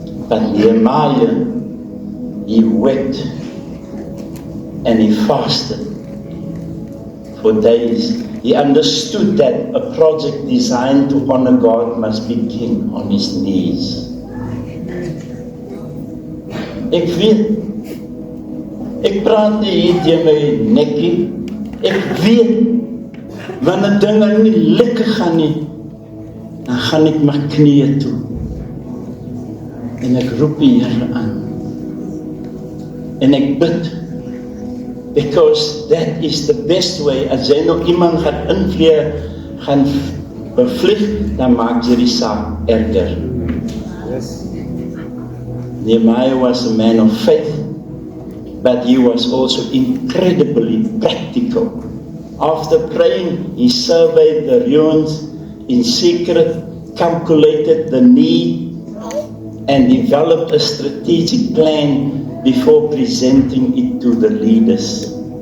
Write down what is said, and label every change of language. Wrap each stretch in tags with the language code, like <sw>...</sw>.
<en>But Nehemiah, he wept and he fasted for days. He understood that a project designed to honor God must begin on his knees.</en> <af>Ek weet, ek praat nie hier teen my nekkie. Ek weet, wanneer dinge nie lekker gaan nie, dan gaan ek my knieë toe. En ek roep die Here aan. En ek bid.</af> <en>Because that is the best way.</en> <af>As jy nou iemand gaan invleer, gaan bevlieg, dan maak jy die saak erger. Yes.</af> <en>Nehemiah was a man of faith, but he was also incredibly practical. After praying, he surveyed the ruins in secret, calculated the need, and developed a strategic plan before presenting it to the leaders.</en>